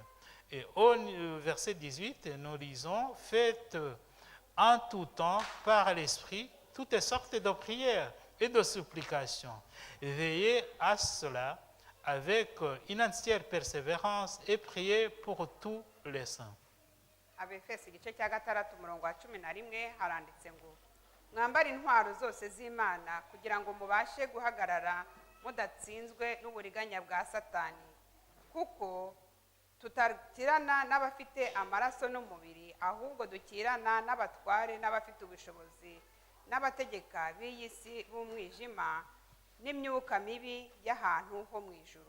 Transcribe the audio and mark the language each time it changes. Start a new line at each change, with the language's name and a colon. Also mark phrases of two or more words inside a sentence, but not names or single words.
French: Et au verset 18, nous lisons, faites en tout temps par l'esprit toutes sortes de prières et de supplications. Veillez à cela avec une entière persévérance et priez pour tous les saints.
Kinyarwanda: Abefeso igice cya 6 umurongo wa 11 haranditse ngo mwambare intwaro zose z'Imana kugira ngo mubashe guhagarara mudatsinzwe n'uburiganya bwa Satani, kuko tutakirana n'abafite amaraso n'umubiri, ahubwo dukirana n'abatware n'abafite ubushobozi n'abategeka b'iyi si b'umwijima n'imyuka mibi y'ahantu ho mu ijuru.